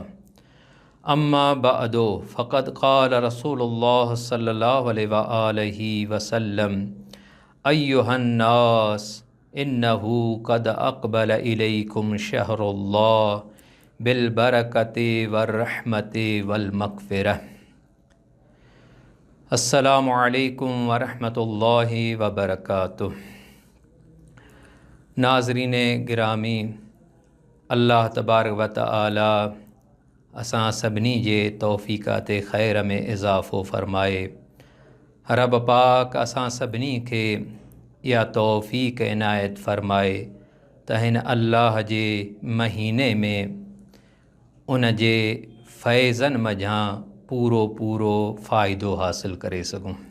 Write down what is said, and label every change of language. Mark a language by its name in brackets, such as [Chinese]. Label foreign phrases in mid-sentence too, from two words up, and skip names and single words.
[Arabic] أما بعد فقد قال رسول الله صلى الله عليه وآله وسلم أيها الناس إنه قد أقبل إليكم شهر الله بالبركة والرحمة والمغفرة. السلام علیکم ورحمۃ اللہ وبرکاتہ. [Sindhi] नाज़रीन गिरामी, [Arabic] الله تبارك وتعالى [Sindhi] असां सभिनी जे तौफ़ीक़ात ख़ैर में इज़ाफ़ो फ़रमाए. रब पाक असां सभिनी खे इहा तौफ़ीक़ इनायत फ़रमाए त हिन अल्लाह जे महीने में उन जे फ़ैज़नि मझां पूरो फ़ाइदो हासिल करे सघूं.